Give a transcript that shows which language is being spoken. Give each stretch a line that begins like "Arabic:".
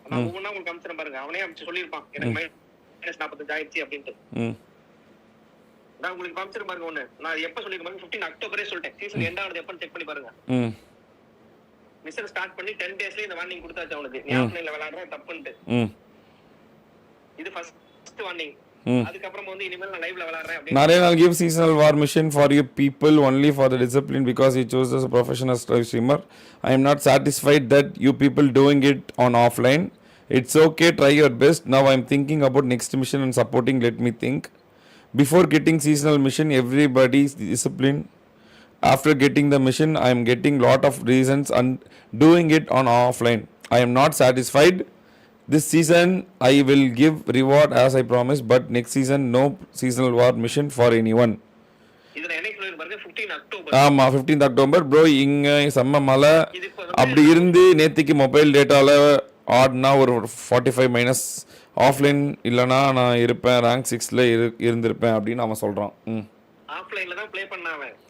Tamil: நான் ஒவ்வொன்னா உங்களுக்கு காமிச்சிரேன் பாருங்க. அவனே சொல்லிருப்பான், எனக்கு மைனஸ் 45 ஆயிடுச்சு அப்படின்ட்டு. நான் உங்களுக்கு காமிச்சிரேன் பாருங்க. ஒண்ணு நான் எப்ப சொல்லிருக்கேன், 15 அக்டோபரே சொல்லிட்டேன். சீசன் எண்ட் ஆனது எப்பன்னு செக் பண்ணி பாருங்க. மிஷன் ஸ்டார்ட் பண்ணி 10 daysலயே இந்த வார்னிங் கொடுத்தாச்சு அவனுக்கு, நீ ஆஃப்லைன்ல விளையாடுற தப்புன்ட்டு. இது ஃபர்ஸ்ட் வார்னிங். அதுக்கப்புறம் வந்து இனிமேல் நான் லைவ்ல விளையாடுறேன் அப்படி.
English: Naren will give seasonal war mission for you people only for the discipline because he chose as a professional live streamer. I am not satisfied that you people doing it on offline. It's okay, try your best. Now I'm thinking about next mission and supporting. Let me think. Before getting seasonal mission, everybody's discipline. After getting the mission, I am getting lot of reasons and doing it on offline. I am not satisfied. This season I will give reward as I promised, but next season no seasonal war mission for anyone.
Tamil: இதுல என்ன சொல்லிருக்கு பாருங்க 15 October. ஆமா 15th October bro. இங்க செம்ம மழை. அப்படி இருந்து நேத்திக்கு மொபைல் டேட்டால ஆட்னா ஒரு 45 மைனஸ் ஆஃப்லைன் இல்லனா நான் இருப்பேன் ரேங்க் 6ல இருந்திருப்பேன் அப்படின்னு அவன் சொல்றான். ஆஃப்லைன்ல தான் ப்ளே பண்ணாவே.